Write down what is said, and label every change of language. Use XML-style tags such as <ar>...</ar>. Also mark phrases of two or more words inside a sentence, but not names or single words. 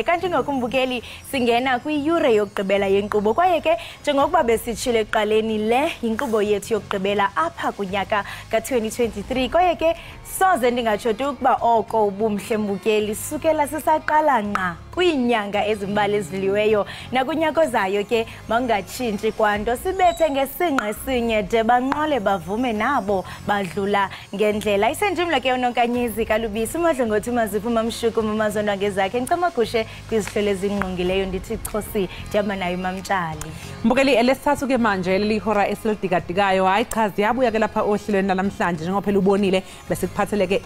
<xh>kanti ngokumbukeli singena kwi-yure yokugqibela yenkqubo kwaye ke njengokuba besitshile eqaleni le inkqubo yethu yokugqibela apha kunyaka ka-2023 kwaye ke soze ndingatsho ukuba oko ubumhle mbukeli sukela sisaqala nqa kwiinyanga ezimbali eziliweyo nakunyaka zayo ke mangatshintshi kwanto sibethe ngesinqe sinye de banqole bavume nabo badlula ngendlela isenjimla ke uNonkanyizi kalubisi uMadlongothi Maziphuma Mshuku mamazondwa ngezakhe ncamagushe kwizihlelo ezingqongileyo ndithi chosi ndihamba nayo mamtshali</xh> <zu>mbukeli elesithathu ke manje lelihora esilidikadikayo hayi cha ziyabuya ke lapha ohlelweni namhlanje njengoba phela ubonile bese kuphatheleke</zu>